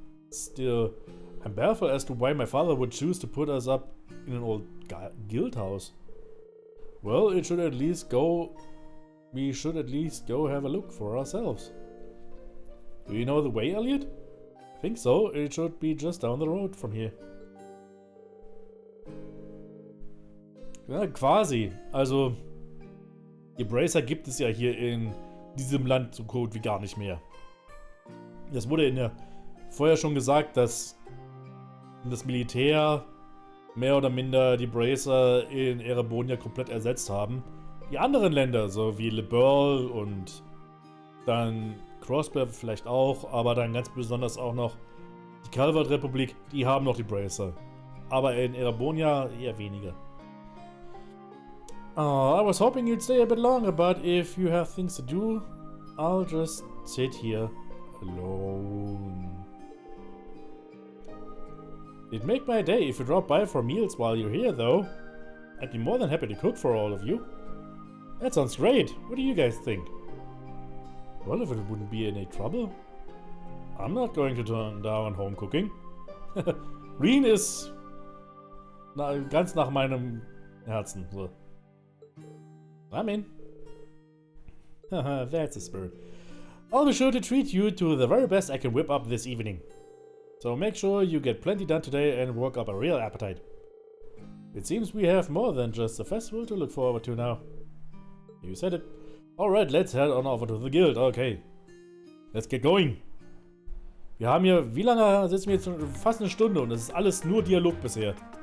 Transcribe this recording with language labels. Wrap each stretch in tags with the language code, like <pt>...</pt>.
<en>Still, I'm baffled as to why my father would choose to put us up in an old guild house. Well, it should at least go... We should at least go have a look for ourselves. Do you know the way, Elliot? I think so. It should be just down the road from here.</en> <de>Ja, quasi. Also, die Bracer gibt es ja hier in diesem Land so gut wie gar nicht mehr. Das wurde vorher schon gesagt, dass das Militär mehr oder minder die Bracer in Erebonia komplett ersetzt haben. Die anderen Länder, so wie Le Burle und dann Crossbear vielleicht auch, aber dann ganz besonders auch noch die Calvert-Republik, die haben noch die Bracer. Aber in Erebonia eher weniger.</de> <en>Oh, I was hoping you'd stay a bit longer, but if you have things to do, I'll just sit here alone. It'd make my day if you drop by for meals while you're here, though. I'd be more than happy to cook for all of you. That sounds great. What do you guys think? Well, if it wouldn't be any trouble. I'm not going to turn down home cooking.</en> <de>Reen ist ganz nach meinem Herzen.</de> <en>So. I'm in. That's a spirit. I'll be sure to treat you to the very best I can whip up this evening. So make sure you get plenty done today and work up a real appetite. It seems we have more than just a festival to look forward to now. You said it. Alright, let's head on over to the guild. Okay. Let's get going.</en> <de>Wir haben hier, wie lange sitzen wir jetzt? Fast eine Stunde und das ist alles nur Dialog bisher.</de>